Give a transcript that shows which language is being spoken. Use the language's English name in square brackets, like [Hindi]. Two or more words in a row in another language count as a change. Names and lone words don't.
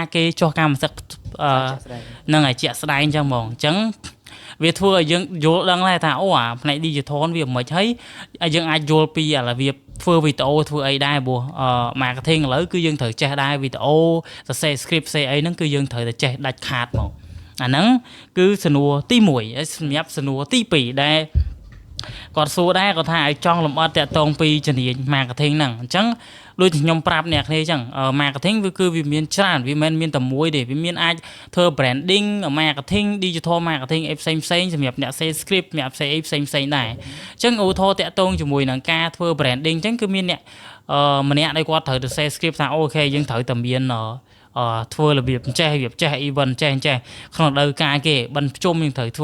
[Khmer] គេចុះកម្មសិក្សាហ្នឹងហើយជាក់ស្ដែងអញ្ចឹងហ្មងអញ្ចឹងវាធ្វើឲ្យយើងយល់ដឹងដែរថាអូអាផ្នែក digital វាមិនហើយយើងអាចយល់ពីឥឡូវវាធ្វើវីដេអូធ្វើអីដែរព្រោះmarketing ឥឡូវគឺយើងត្រូវចេះដែរវីដេអូសរសេរ script ផ្សេងអីហ្នឹងគឺយើងត្រូវតែចេះដាច់ខាតហ្មងអាហ្នឹងគឺសំណួរទី1សម្រាប់ សំណួរទី2ដែលគាត់សួរដែរគាត់ថាឲ្យចង់លម្អិតតាក់ទងពីជំនាញ marketing ហ្នឹងអញ្ចឹងដូចខ្ញុំប្រាប់អ្នកគ្នាអញ្ចឹង marketing វាមានច្រើនវាមិនមានតែមួយទេវាមានអាចធ្វើ [English] branding marketing digital marketing [Khmer] អីផ្សេងសម្រាប់អ្នកផ្សេង script អ្នកផ្សេងអីផ្សេងដែរអ ញ្ចឹងឧទាហរណ៍តាក់ទងជាមួយនឹងការធ្វើ branding អញ្ចឹងគឺមានអ្នកម្នាក់ដែលគាត់ត្រូវទៅ [English] say script [Khmer] ថាអូខេយើងត្រូវតែមានធ្វើរបៀបចេះ event ចេះក្នុងរដូវកាលគេបិណ្ឌភ្ជុំយើងត្រូវ